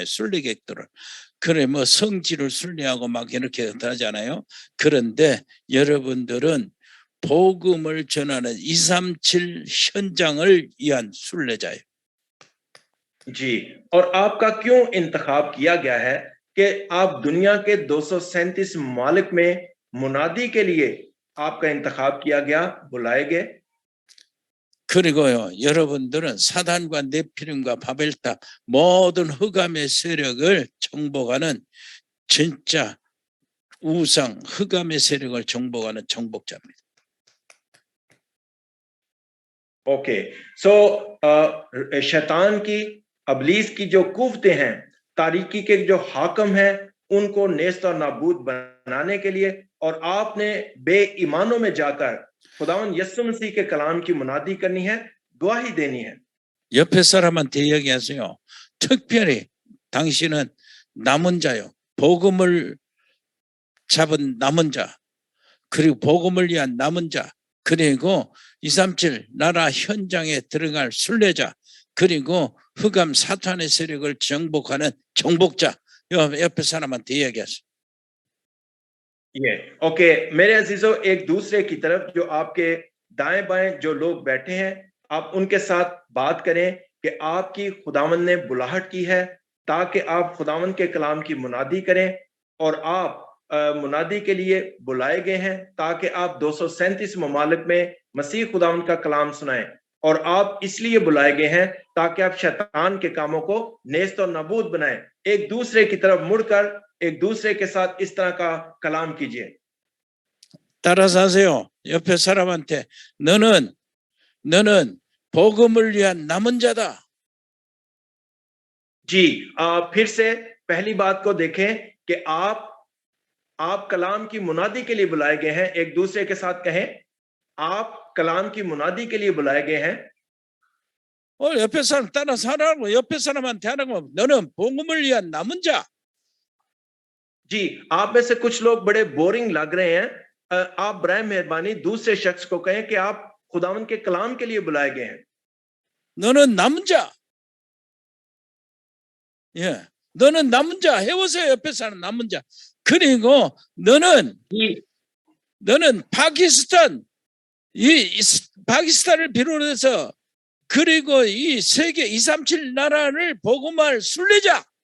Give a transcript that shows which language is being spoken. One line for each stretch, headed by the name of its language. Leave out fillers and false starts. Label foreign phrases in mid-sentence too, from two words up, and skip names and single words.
Korean: 순례객들을. 그래 뭐 성지를 순례하고 막 이렇게 하잖아요. 그런데 여러분들은 복음을 전하는 237 현장을 위한 순례자예요.
Urdu: جی، اور آپ کا کیوں انتخاب کیا گیا ہے کہ آپ دنیا کے 237 ممالک میں منادی کے لیے آپ کا انتخاب کیا گیا، بلائے گئے.
Korean: 그리고요, 여러분들은 사단과 네피림과 바벨탑 모든 흑암의 세력을 정복하는 진짜 우상 흑암의 세력을 정복하는 정복자입니다.
English: OK, so
Urdu: شیطان کی، ابلیس کی جو قوتیں ہیں، تاریکی کے جو حاکم ہیں، ان کو نیست اور نابود بنانے کے لیے، اور آپ نے بے ایمانوں میں جا کر خداوند یسوع مسیح کے کلام کی منادی کرنی ہے، گواہی دینی ہے.
Korean: 옆에 사람한테 이야기하세요. 특별히 당신은 남은 자요. 복음을 잡은 남은 자, 그리고 복음을 위한 남은 자, 그리고 237 나라 현장에 들어갈 순례자, 그리고 흑암 사탄의 세력을 정복하는 정복자. 옆에 사람한테 이야기하세요.
Urdu: یہ اوکے، میرے عزیزوں، ایک دوسرے کی طرف جو آپ کے دائیں بائیں جو لوگ بیٹھے ہیں، آپ ان کے ساتھ بات کریں کہ آپ کی خداوند نے بلاہٹ کی ہے تاکہ آپ خداوند کے کلام کی منادی کریں، اور آپ منادی کے لیے بلائے گئے ہیں تاکہ آپ 237 ممالک میں مسیح خداوند کا کلام سنائیں، اور آپ اس لیے بلائے گئے ہیں تاکہ آپ شیطان کے کاموں کو نیست اور نابود بنائیں. ایک دوسرے کی طرف مڑ کر ایک دوسرے کے ساتھ اس طرح کا کلام کیجیے.
Korean: 따라서 하세요. 옆에 사람한테 너는 복음을 위한 남은 자다.
Urdu: جی، پھر سے پہلی بات کو دیکھیں کہ آپ کلام کی منادی کے لیے بلائے گئے ہیں. ایک دوسرے کے ساتھ کہیں، آپ کلام کی منادی کے لیے بلائے گئے ہیں.
Korean: 옆에 사람 따라서 하라고. 옆에 사람한테 하라고. 너는 복음을 위한 남은 자.
Urdu: جی، آپ میں سے کچھ لوگ بڑے بورنگ لگ رہے ہیں. آپ برائے مہربانی دوسرے شخص کو کہیں کہ آپ خداوند کے کلام کے لیے بلائے گئے ہیں.
Korean: 너는 남은 자. 예, 너는 남은 자. 해보세요. 옆에 사람 남은 자. 그리고 너는 파키스탄, 이 파키스탄을 비롯해서 그리고 이 세계 237 나라를 복음할 순례자.